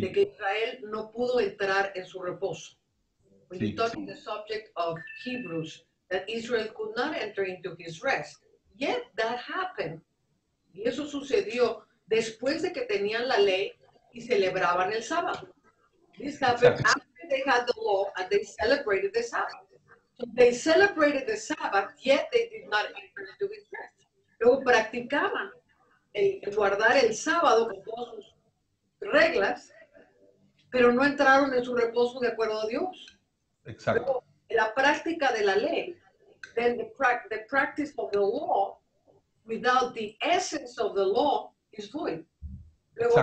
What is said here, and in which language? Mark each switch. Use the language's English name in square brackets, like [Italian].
[Spanish] de que Israel no pudo entrar en su reposo. [English] When [Spanish] Sí. [English] you talk in the subject of Hebrews, that Israel could not enter into his rest. Yet that happened. [Spanish] Y eso sucedió después de que tenían la ley y celebraban el sábado. [English] This happened [Spanish] Exacto. [English] after they had the law and they celebrated the Sabbath. So they celebrated the Sabbath, yet they did not enter into his rest. [Spanish] Luego practicaban el guardar el sábado con todas sus reglas, pero no entraron en su reposo de acuerdo a Dios. Exacto. Luego, la práctica de la ley, [English] then the practice of the law without the essence of the law is void. [Spanish] Luego, la